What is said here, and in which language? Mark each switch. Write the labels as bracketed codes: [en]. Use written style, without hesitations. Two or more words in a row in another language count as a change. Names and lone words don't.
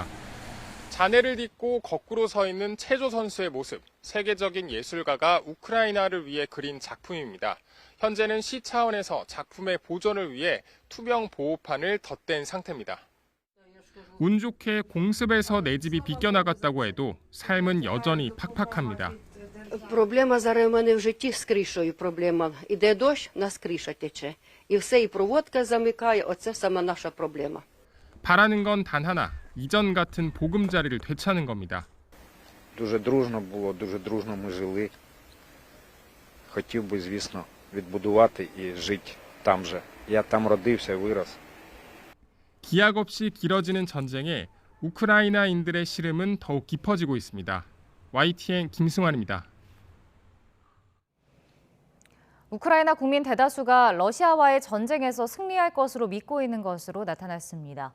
[ko] 잔해를 딛고 거꾸로 서 있는 체조 선수의 모습, 세계적인 예술가가 우크라이나를 위해 그린 작품입니다. 현재는 시 차원에서 작품의 보존을 위해 투명 보호판을 덧댄 상태입니다. 운 좋게 공습에서 내 집이 비껴나갔다고 해도 삶은 여전히 팍팍합니다. [uk] Проблема зараз у мене в житті з кришою проблема. Іде дощ, у нас криша тече. І все, і проводка замикає, оце сама наша проблема. [ko] 바라는 건 단 하나, 이전 같은 보금자리를 되찾는 겁니다. [uk] Дуже дружно було, дуже дружно ми жили. Хотів би, звісно, відбудувати і жити там же. Я там родився і вирос. [ko] 기약 없이 길어지는 전쟁에 우크라이나인들의 시름은 더욱 깊어지고 있습니다. YTN 김승환입니다. 우크라이나 국민 대다수가 러시아와의 전쟁에서 승리할 것으로 믿고 있는 것으로 나타났습니다.